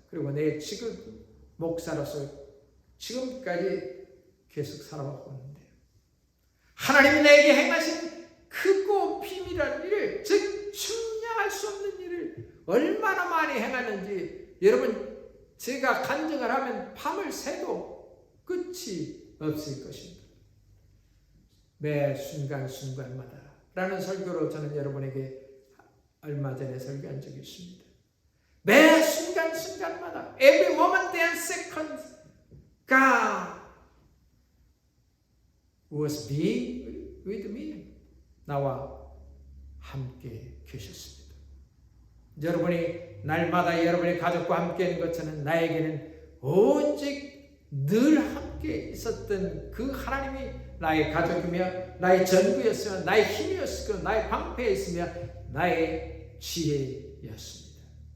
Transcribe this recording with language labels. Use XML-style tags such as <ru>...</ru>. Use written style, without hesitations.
<ko>그리고 내 지금 목사로서 지금까지 계속 살아왔고 있는데, 하나님이 내게 행하신 크고 비밀한 일을, 즉 측량할 수 없는 일을 얼마나 많이 행하는지 여러분, 제가 간증을 하면 밤을 새도 끝이 없을 것입니다. 매 순간순간마다 라는 설교로 저는 여러분에게 얼마 전에 설교한 적이 있습니다. 매 순간순간마다</ko> <en>every moment and second God was being with me.</en> <ko>나와 함께 계셨습니다. 여러분이 날마다 여러분의 가족과 함께 있는 것처럼 나에게는 오직 늘 함께 있었던 그 하나님이 나의 가족이며 나의 전부였으며 나의 힘이었으며 나의 방패였으며 나의 지혜였습니다.</ko>